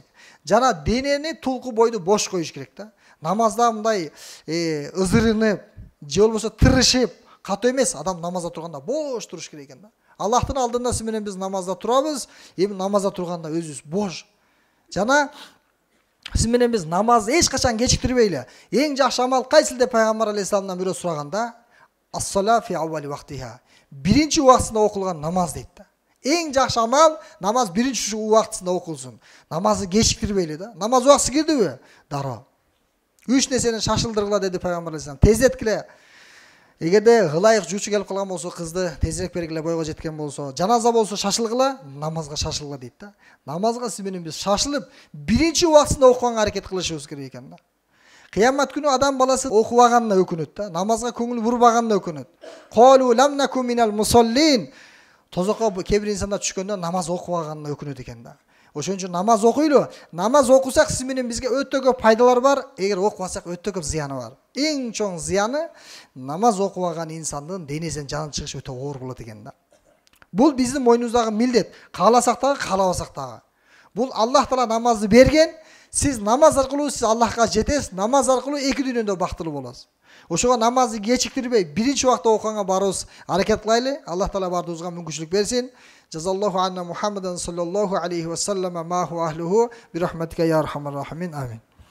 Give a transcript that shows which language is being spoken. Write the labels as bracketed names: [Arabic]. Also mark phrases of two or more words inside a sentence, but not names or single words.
[Kyrgyz] Жана денени тулку бойду бош коюш керек да. Намазда мындай ызырынып, же болбосо тырышып, катуу эмес, адам намазда турганда бош туруш керек экен да. Аллахтын алдында сиз менен биз намазда турабыз, эми намазда турганда өзүбүз бош. Жана сиз менен биз намазды эч качан кечиктирбейли. Эң жакшы амал кайсыл деп пайгамбар алейхисаламдан бирөө сураганда, [Arabic] الصلاة في أول وقتها. [Kyrgyz] Биринчи убактысында окулган намаз дейт да. Эң жакшы амал намаз биринчи убактысында окулсун. Намазды кечиктирбейли да. Намаз убактысы кирдиби? Дароо. 3 нерсени шашылдыргыла деди пайгамбар алейхисалам. Тездеткиле. Эгерде гылайык жуучу келип калган болсо, кызды тезирээк бергиле, бойго жеткен болсо, жаназа болсо шашылгыла, намазга шашылгыла дейт да. Намазга сиз менен биз шашылып, биринчи убактысында окуганга аракет кылышыбыз керек экен да. Кыямат күнү адам баласы окубаганына өкүнөт да, намазга көңүл бурбаганына өкүнөт. [Arabic] قالوا لم نك من المصلين. [Kyrgyz] Тозокко кээ бир инсандар түшкөндө намаз окубаганына өкүнөт экен да. Ошон үчүн намаз окуйлу. Намаз окусак сиз менен бизге өтө көп пайдалар бар, эгер окубасак өтө көп зыяны бар. Эң чоң зыяны намаз окубаган инсандын денесинен жаны чыгышы өтө оор болот экен да. Бул биздин мойнубуздагы милдет. Кааласак дагы, каалабасак дагы. Бул Аллах Таала намазды берген. Сиз намаз аркылуу сиз Аллахка жетесиз, намаз аркылуу эки дүйнөдө бактылуу болосуз. Ошого намазды кечиктирбей, биринчи убакта окуганга барыбыз аракет кылайлы. Аллах Таала бардыгыбызга мүмкүнчүлүк берсин. [Arabic] جزى الله عنا محمدا صلى الله عليه وسلم ما هو أهله برحمتك يا أرحم الراحمين. [Kyrgyz] Амин.